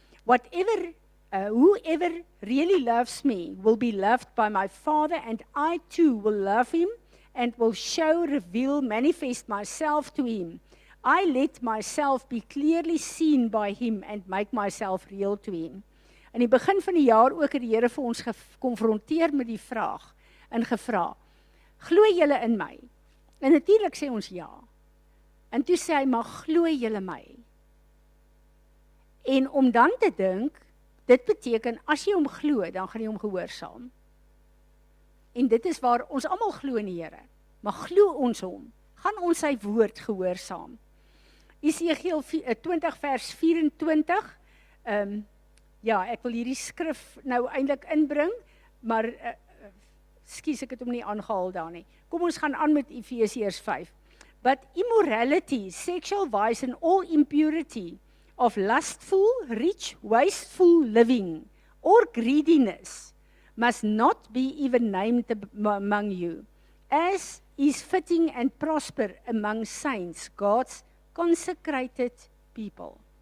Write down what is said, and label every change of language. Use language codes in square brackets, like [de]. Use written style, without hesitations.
[en] Whoever really loves me will be loved by my Father, and I too will love him and will reveal, manifest myself to him. I let myself be clearly seen by him and make myself real to him. [af] In die begin van die jaar ook het die Here vir ons gekonfronteer met die vraag en gevra, glo julle in my? En natuurlik sê ons ja. En toe sê hy, maar glo julle my? En om dan te dink, dit beteken, as jy hom glo, dan gaan jy hom gehoorsaam. En dit is waar ons almal glo in die Here. Maar glo ons hom? Gaan ons sy woord gehoorsaam? Esegiel 20 vers 24, ja, ek wil hierdie skrif nou eintlik inbring, maar, skus, ek het hom nie aangehaal daar nie. Kom ons gaan aan met Efesiërs 5. [en] But immorality, sexual vice and all impurity of lustful, rich, wasteful living or greediness must not be even named among you, as is fitting and prosper among saints, God's consecrated people.